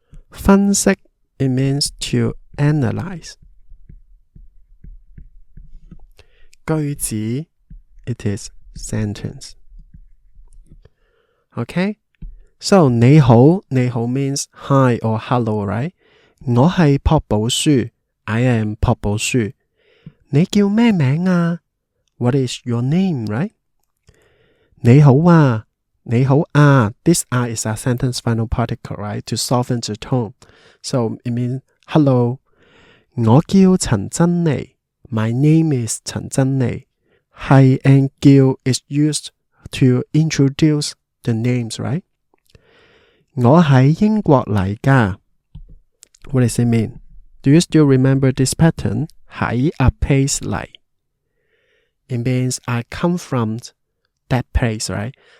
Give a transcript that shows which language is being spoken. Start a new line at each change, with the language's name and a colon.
English: 分析 it means to analyze. 句子 it is sentence. Okay? So 你好 means hi or hello, right?
Cantonese: 我係朴寶書
English: I am
Cantonese: 朴寶書。你叫咩名啊
English: What is your name, right?
Cantonese: 你好啊 你好啊
English: This is a sentence final particle, right? To soften the tone. So it means hello.
Cantonese: 我叫陳珍妮
English: My name is
Cantonese: 陳珍妮。
English: 係 and 叫 is used to introduce the names, right?
Cantonese: 我喺英國嚟㗎
English: What does it mean? Do you still remember this pattern? 喺 a place 嚟 It means I come from that place, right?